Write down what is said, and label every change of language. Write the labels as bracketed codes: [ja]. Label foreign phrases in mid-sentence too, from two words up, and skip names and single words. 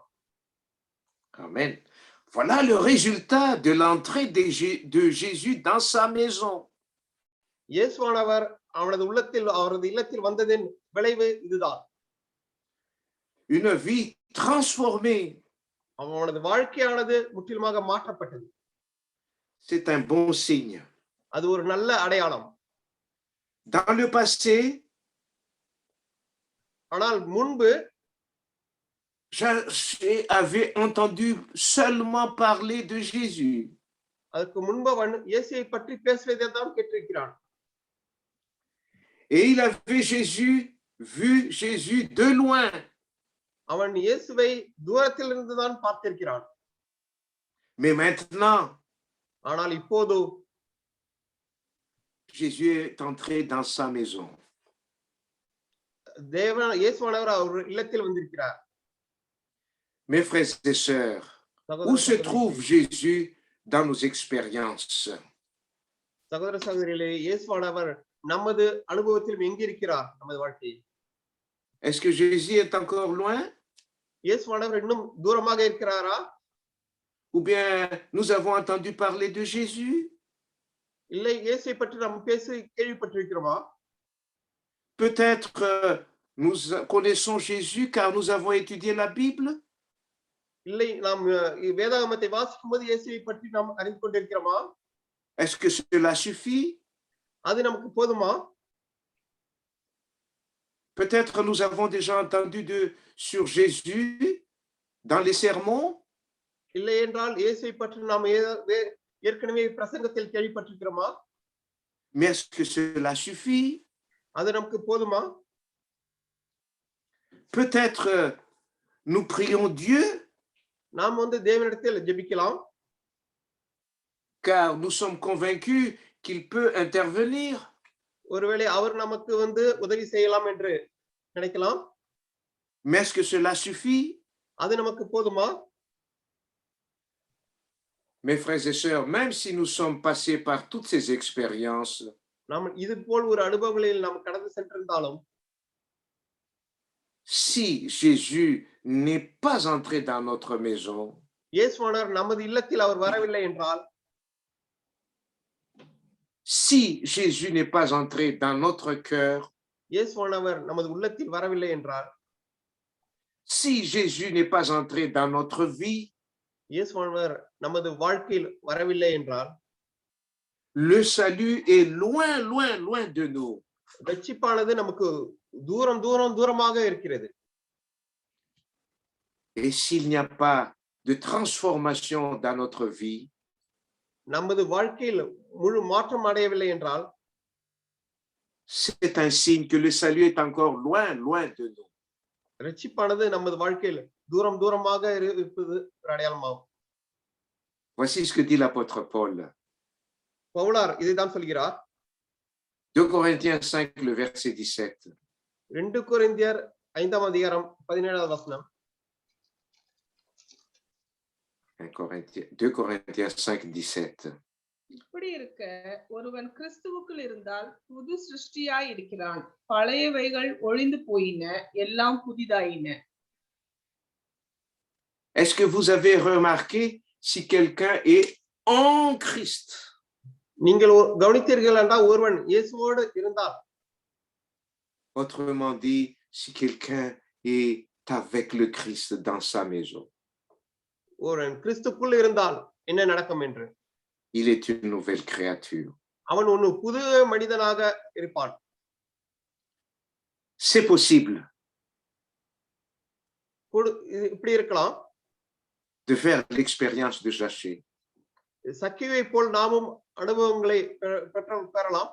[fr] Amen. Voilà le résultat de l'entrée de Jésus dans sa maison. [ta] இயேசுவானவர் அவரது இல்லத்தில் வந்ததின் விளைவு இதுதான். [fr] Une vie transformée. [ta] அவனது வாழ்க்கையானது முற்றிலுமாக மாற்றப்பட்டது. [fr] C'est un bon signe. [ta] அது ஒரு நல்ல அடையாளம். [fr] Dans le passé, [ta] ஆனால் முன்பு [fr] Zachée avait entendu seulement parler de Jésus. [ta] அதற்கு முன்பு அவன் இயேசுவை பற்றி பேசுவதை தான் கேட்டிருக்கிறான். [fr] Et il avait vu Jésus de loin. [ta] அவன் இயேசுவை தூரத்தில் இருந்து தான் பார்த்திருக்கிறான். [fr] Mais maintenant, [ta] ஆனால் இப்போது [fr] Jésus est entré dans sa maison. [ta] இயேசுவானவர் அவர் இல்லத்தில் வந்திருக்கிறார். [fr] Mes frères et sœurs, où se trouve Jésus dans nos expériences? [ta] சகோதர சகோதரிகளே, இயேசுவானவர் நமது அனுபவத்திலும் எங்க இருக்கிறார் நமது வாழ்க்கையில்? [fr] Est-ce que Jésus est encore loin? [ta] இயேசுவானவர் இன்னும் தூரமாக இருக்கிறாரா? [fr] Ou bien nous avons entendu parler de Jésus? [ta] இல்லை இயேசுவை பற்றி நாம் பேசி கேள்விப்பட்டிருக்கிறோமா? [fr] Peut-être nous connaissons Jésus car nous avons étudié la Bible? [ta] இல்லை நாம் வேதாகமத்தை வாசிக்கும்போது இயேசுவை பற்றி நாம் அறிந்து கொண்டிருக்கிறோமா? [fr] Est-ce que cela suffit? [ta] அது நமக்கு போதுமா? [fr] Peut-être nous avons déjà entendu sur Jésus dans les sermons? [ta] இல்லை என்றால் இயேசுவை பற்றி நாம் ஏற்கனவே பிரசங்கத்தில் கேள்விப்பட்டிருக்கிறோமா? [fr] Mais est-ce que cela suffit? [ta] அது நமக்கு போதுமா? [fr] Peut-être nous prions Dieu [ta] நாம் தேவனிடத்தில் ஜெபிக்கலாம். [fr] car nous sommes convaincus qu'il peut intervenir. [ta] ஒருவேளை அவர் நமக்கு உதவி செய்யலாம் என்று நினைக்கலாம். [fr] Mais est-ce que cela suffit? [ta] அது நமக்கு போதுமா? [fr] Mes frères et sœurs, même si nous sommes passés par toutes ces expériences, [ta] நாம் இது போல் ஒரு அனுபவங்களில் நாம் கடந்து சென்றிருந்தாலும், [fr] si Jésus n'est pas entré dans notre maison, [ta] இயேசுவானவர் நமது இல்லத்தில் அவர் வரவில்லை என்றால், [fr] si Jésus n'est pas entré dans notre cœur, [ta] இயேசுவானவர் நமது உள்ளத்தில் வரவில்லை என்றால், [fr] si Jésus n'est pas entré dans notre vie, [ta] இயேசுவானவர் நமது வாழ்க்கையில் வரவில்லை என்றால், [fr] le salut est loin, loin, loin de nous. [ta] ரட்சிப்பானது நமக்கு தூரம் தூரம் தூரமாக இருக்கிறது. [fr] Et s'il n'y a pas de transformation dans notre vie, [ta] நமது வாழ்க்கையில் முழு மாற்றம் அடையவில்லை என்றால், [fr] c'est un signe que le salut est encore loin, loin de nous. [ta] ரட்சிப்பானது நமது வாழ்க்கையில் தூரம் தூரமாக இருப்பது ஒரு அடையாளமாகும். [fr] Voici ce que dit l'apôtre Paul. [ta] பவுலார் இதைதான் சொல்கிறார். [fr] 2 Corinthiens 5, le verset 17. [ta] 2 கொரிந்தியர் 5ஆம் அதிகாரம் 17ஆவது வசனம். [fr] 2 Corinthiens 5, 17. [ta] இப்படி இருக்க ஒருவன் கிறிஸ்துவுக்குள் இருந்தால் புது சிருஷ்டியாய் இருக்கிறான், பழையவைகள் ஒழிந்து போயின, எல்லாம் புதிதாயின. [fr] Est-ce que vous avez remarqué si quelqu'un est en Christ? [ta] நீங்கள் கவனித்தீர்கள் என்றால் ஒருவன் இயேசுவோடு இருந்தால், [fr] autrement dit, si quelqu'un est avec le Christ dans sa maison, [ta] ஒருவன் கிறிஸ்துக்குள் இருந்தால் என்ன நடக்கும் என்று, [fr] il est une nouvelle créature. [ta] அவன் ஒரு புது மனிதனாக இருப்பான். [fr] C'est possible [ta] இப்படி இருக்கலாம். [fr] de faire l'expérience de Zachée. [ta] சக்கேவை போல் நாமும் அனுபவங்களை பெறலாம்.